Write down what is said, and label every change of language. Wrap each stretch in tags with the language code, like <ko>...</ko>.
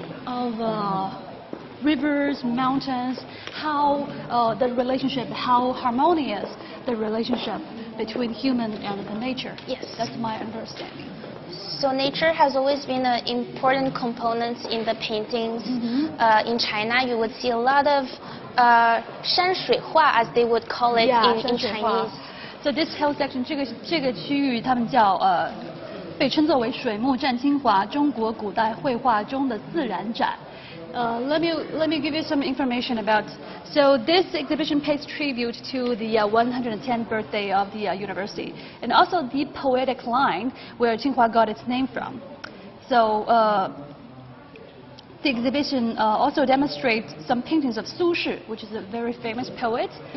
<en>of rivers, mountains, how the relationship, how harmonious the relationship between human and the nature. Yes. That's my understanding. So nature has always been an important component in the paintings. In China, you would see a lot of 山水画, as they would call it in Chinese. So this whole section,</en> <zh>这个区域他们叫被称作为水木占精华中国古代绘画中的自然展。</zh> <en>Let me give you some information about. So this exhibition pays tribute to the 110th birthday of the university, and also the poetic line where Tsinghua got its name from. So the exhibition also demonstrates some paintings of Su Shi, which is a very famous poet.</en>